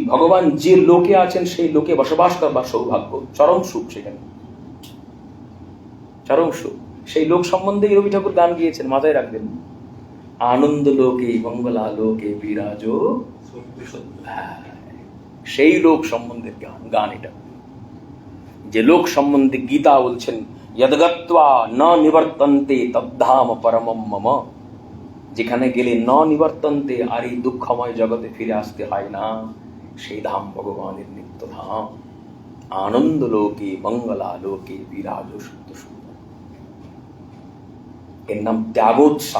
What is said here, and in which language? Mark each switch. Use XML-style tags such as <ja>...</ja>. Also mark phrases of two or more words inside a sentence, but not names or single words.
<bn>ভগবান যে লোকে আছেন সেই লোকে বসবাস করবার সৌভাগ্য, চরম সুখ সেখানে, চরম সুখ। সেই লোক সম্বন্ধে রবি ঠাকুর গান গিয়েছেন, মাথায় রাখবেন। আনন্দ লোকে মঙ্গলা লোকে বিরাজ, সেই লোক সম্বন্ধের গান এটা। যে লোক সম্বন্ধে গীতা বলছেন,</bn> <sa>যদ্গত্বা ন নিবর্তন্তে তদ্ধাম পরমম মম,</sa> <bn>যেখানে গেলে</bn> <sa>ন নিবর্তন্তে,</sa> <bn>আর এই দুঃখময় জগতে ফিরে আসতে হয় না, সেই ধাম ভগবানের নিত্য ধাম। আনন্দ লোকে মঙ্গলা লোকে বিরাজ শুদ্ধ সুন্দর, এর নাম ত্যাগোৎসাহ।</bn>